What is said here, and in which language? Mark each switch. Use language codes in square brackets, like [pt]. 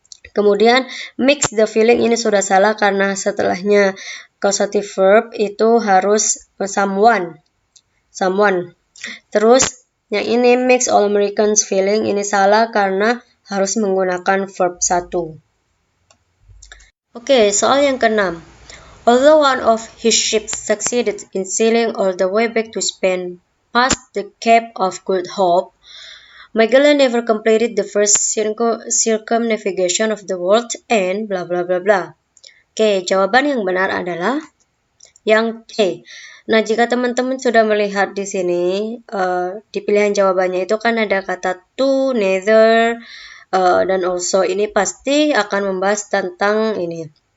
[id] Kemudian mix the feeling ini sudah salah karena setelahnya causative verb itu harus someone. Terus yang ini mix all Americans feeling ini salah karena harus menggunakan verb 1. Oke, soal yang keenam. [en] Although one of his ships succeeded in sailing all the way back to Spain past the Cape of Good Hope, Magellan never completed the first circumnavigation of the world and bla bla bla bla. [id] Oke, jawaban yang benar adalah yang C. Nah, jika teman-teman sudah melihat di sini di pilihan jawabannya itu kan ada kata to, neither, dan also ini pasti akan membahas tentang ini.